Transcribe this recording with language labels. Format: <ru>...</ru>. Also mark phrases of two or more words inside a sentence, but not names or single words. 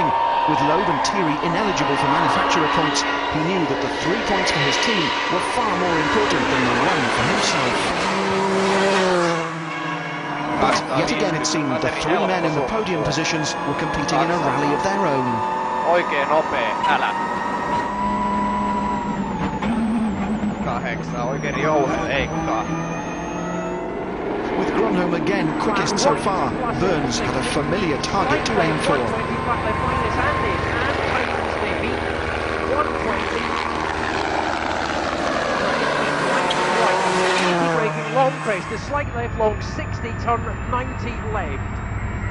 <en>With Loeb and Thierry ineligible for manufacturer points, he knew that the 3 points for his team were far more important than the 1 for himself. But yet again it seemed the 3 men in the podium positions were competing in a rally of their own.</en> <fi>Oikein nopea, älä. 8, oikein jouheleikkaa.</fi> <en>With Grönholm again quickest so far, Burns had a familiar target to aim for. Braking long crest, a slight left long, 60 turn, 90 left.</en>